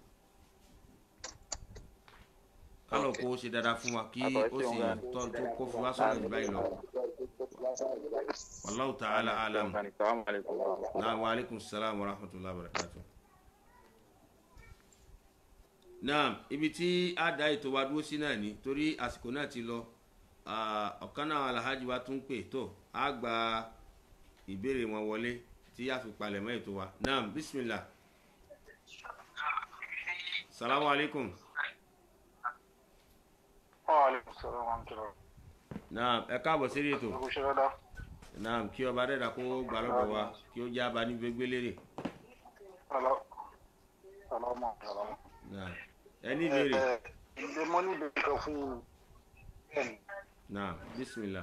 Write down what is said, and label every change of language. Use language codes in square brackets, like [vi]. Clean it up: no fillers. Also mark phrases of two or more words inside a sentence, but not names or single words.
[yo] kálọ̀ kó o ṣe dáadáa fún wa kí ó sì tọ́ tó kó fi wá sọ̀rọ̀ jù báyìí lọ. [ar] والله تعالى أعلم. وعليكم السلام ورحمة الله وبركاته. [yo] náà ibi tí a dá ètò wa dúró sí náà ni torí àsìkò náà ti lọ ọ̀kan náà alhaji wa tún pè tó a gba ìbéèrè wọn wọlé tí a fi palẹ̀ mọ́ ètò wa náà bismillah. [ar] سلام عليكم. وعليكم السلام ورحمة الله. [yo] náà ẹ káàbọ̀ sí ètò. náà kí ọba dẹ́dà kó gbà lọ́dọ̀ wa kí ó já ba ní gbégbélére. ẹni béèrè. Ilé mọ́ ní ìbéèrè kan fún ẹni. náà bismillah.